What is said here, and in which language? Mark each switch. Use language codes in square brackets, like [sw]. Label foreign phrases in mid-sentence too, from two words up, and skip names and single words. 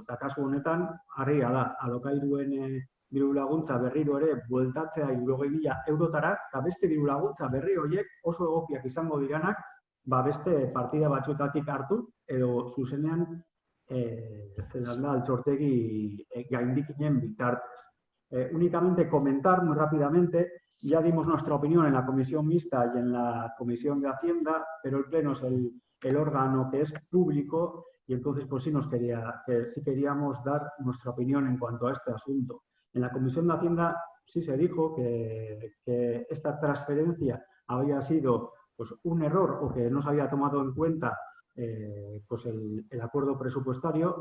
[eu] Eta kasu honetan, harria da, alokairuen diru laguntza berriro ere bueltatzea 60.000 eurotara, eta beste diru laguntza berri horiek oso egokiak izango diranak, beste partida batzuetatik hartu, edo zuzenean altxortegi gaindikinen bitartez. [es] Únicamente comentar muy rápidamente, ya dimos nuestra opinión en la comisión mixta y en la comisión de Hacienda, pero el Pleno es el órgano que es público y entonces pues sí queríamos dar nuestra opinión en cuanto a este asunto. En la comisión de Hacienda sí se dijo que esta transferencia había sido pues, un error o que no se había tomado en cuenta pues el acuerdo presupuestario.